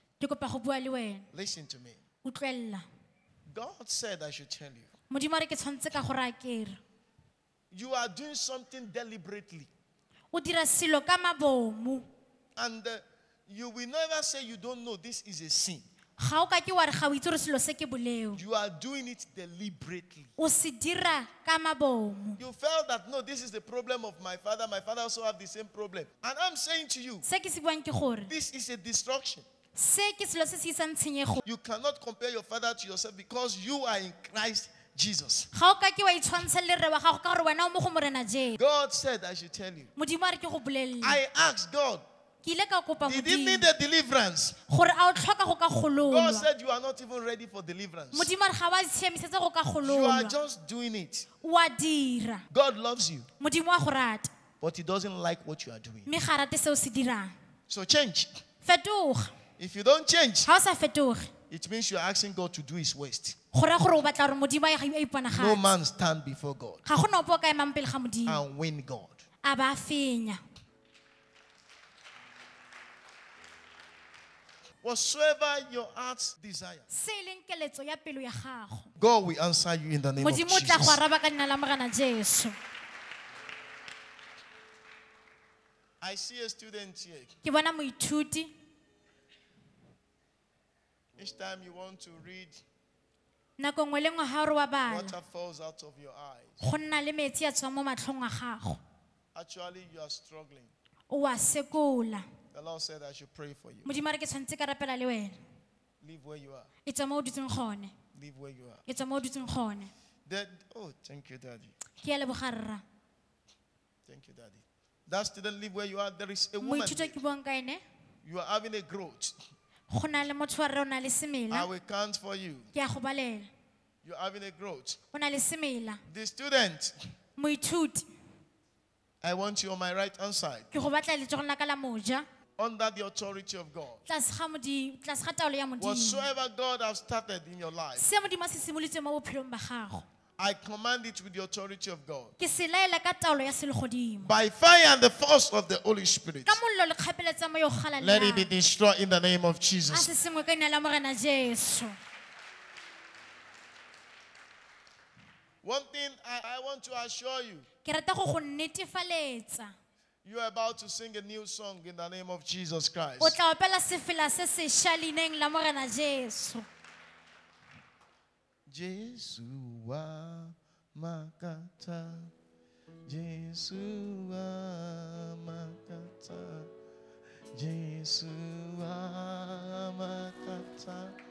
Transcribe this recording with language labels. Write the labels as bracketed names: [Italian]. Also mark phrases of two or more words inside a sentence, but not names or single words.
[English] Listen to me. God said I should tell you. You are doing something deliberately. And you will never say you don't know this is a sin. [Tswana] Ga o ka ke wa re ga o itse re selo se ke boleo. [English] You are doing it deliberately. [Tswana] O se dira ka mabomo. [English] You felt that, no, this is the problem of my father. My father also have the same problem. And I'm saying to you, [Tswana] Se ke se buang ke gore [English] this is a destruction. [Tswana] se ke selo se se isang tshenyego. [English] You cannot compare your father to yourself because you are in Christ Jesus. [Tswana] Ga o ka ke wa itshwantsha le re wa gago ka gore wena o mo go morena Jesu. [English] God said, I should tell you. [Tswana] Modimo a re ke go bolelle. [English] I asked God, [Tswana] Ke ile ka kopa [English] did he [Tswana] Modimo [English] need a deliverance? [Tswana] gore a o tlhoka go ka [English] God [Tswana] gololwa. [English] said, you are not even ready for deliverance. [Tswana] Modimo a re ga wa tshemisetse go ka [English] You are [Tswana] gololwa. [English] just doing it. [Tswana] Wa dira. [English] God loves you, [Tswana] Modimo a go rata. [English] but he doesn't like what you are doing. [Tswana] Mme ga rate se o se dirang. [English] So change. [Tswana] Fetoga. [English] If you don't change, [Tswana] Ga o sa fetoge, [English] it means you are asking God to do his worst. [Tswana] go raya gore o batla gore Modimo a [English] No [Tswana] iponagatse. [English] man stand before God [Tswana] Ga go na ope o ka emang pele ga Modimo. [English] and win God. [Tswana] A ba fenya. [English] Whatsoever your heart's desire, [Tswana] Se e leng keletso ya pelo ya gago. [English] God will answer you in the name of [Tswana] Modimo o tla go [English] Jesus. [Tswana] araba ka leina la morena Jesu. [English] I see a student here. [Tswana] Ke bona moithuti [English] Each time you want to read, [Tswana] nako nngwe le nngwe ha o re wa bala [English] water falls out of your eyes. [Tswana] go nna le metsi a tswang mo matlhong a gago. [English] Actually, you are struggling. [Tswana] O a sekola. [English] The Lord said I should pray for you. [Tswana] Modimo a re ke tshwanetse ka rapela le wena. [English] Leave where you are. [Tswana] E tswa mo o dutseng gone. [English] Leave where you are. [Tswana] E tswa mo o dutseng gone. [English] Oh, thank you, Daddy. [Tswana] Ke a leboga rra. [English] Thank you, Daddy. That student, live where you are. There is a woman. [Tswana] Moithuti [English] there. [Tswana] ke buang ka ene. [English] You are having a growth. [Tswana] Go na le motho wa rre o na le [English] I [Tswana] semela. [English] will count for you. [Tswana] Ke a go balela. [English] You are having a growth. [Tswana] O na le semela. [English] The student, [Tswana] Moithuti [English] I want you on my right hand side, [Tswana] ke go batla letsogo la ka la moja. [English] under the authority of God. [Tswana] Tlase ga taolo ya Modimo. [English] Whatsoever God has started in your life, [Tswana] Se Modimo a se simolotse mo bophelong ba gago. [English] I command it with the authority of God. [Tswana] Ke se laela ka taolo ya selegodimo. [English] By fire and the force of the Holy Spirit, [Tswana] Ka mollo le kgapeletsa mo yo gala [English] let it be [Tswana] le. [English] destroyed in the name of [Tswana] A [English] Jesus. [Tswana] se sengwe ka leina la morena Jesu. [English] One thing I want to assure you, [Tswana] Ke rata go go netefaletsa. [English] you are about to sing a new song in the name of Jesus [Tswana] O [English] Christ. [Tswana] tla opela sefela se se shaleineng la morena Jesu. Jesu wa makata, Jesu wa makata, Jesu wa makata,